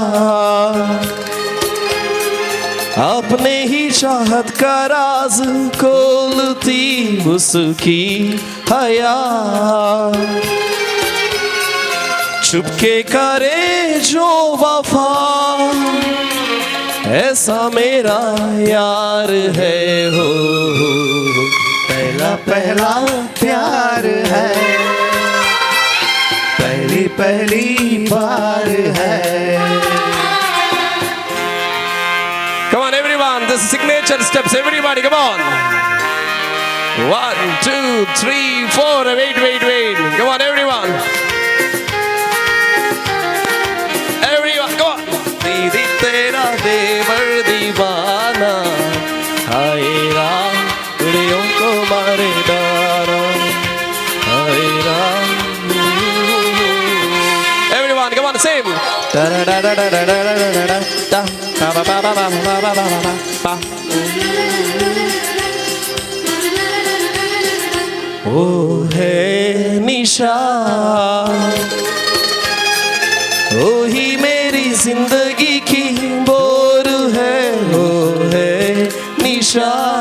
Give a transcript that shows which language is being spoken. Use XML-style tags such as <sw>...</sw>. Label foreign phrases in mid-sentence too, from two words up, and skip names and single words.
<hi>अपने ही चाहत का राज खोलती, उसकी हया चुपके करे जो वफा, ऐसा मेरा यार है हो। पहला पहला प्यार है, पहली पहली बार है।</hi> <en>Come on everyone, this is signature steps, everybody come on. 1 2 3 4 wait come on everyone come on.</en> <hi>दीदी तेरा देवर दीवाना, हाय राम कुड़ियों को मारे डारा, हाय राम।</hi> <en>Everyone come on sing. Da da da da da da da da da da ba ba ba ba ba ba ba ba.</en> <hi>ओ है निशा, ओ ही मेरी जिंदगी की बोर है, ओ है निशा,</hi>